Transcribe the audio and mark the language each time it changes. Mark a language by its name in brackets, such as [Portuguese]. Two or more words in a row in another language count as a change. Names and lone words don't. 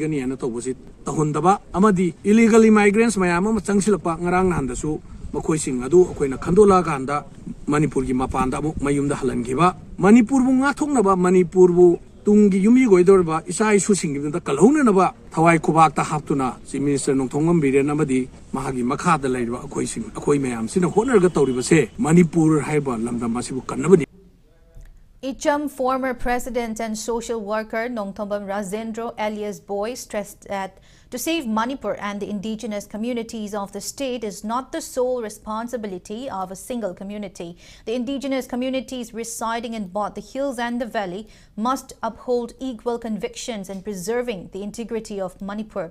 [Manipuri] gani ana tobusit tahundaba amadi [English] illegal migrants [Manipuri] mayama changsilapa ngarang handasu makoi sing adu akoina khandola ganda Manipur gi mapanda amuk mayumda halangiba Manipur bu nga thoknaba Manipur bu tungi yumi goidorba isa isu singibda kalhona naba thawai khubak ta haptuna [English] Chief Minister [Manipuri] nongthongam biren amadi mahagi makha da leiba akoi sing akoi mayam sina honarga tawriba se Manipur haiba lamdam masibu kannabani. [English] Icham former president and social worker Nongthombam Rajendra alias Boy stressed that to save Manipur and the indigenous communities of the state is not the sole responsibility of a single community. The indigenous communities residing in both the hills and the valley must uphold equal convictions in preserving the integrity of Manipur.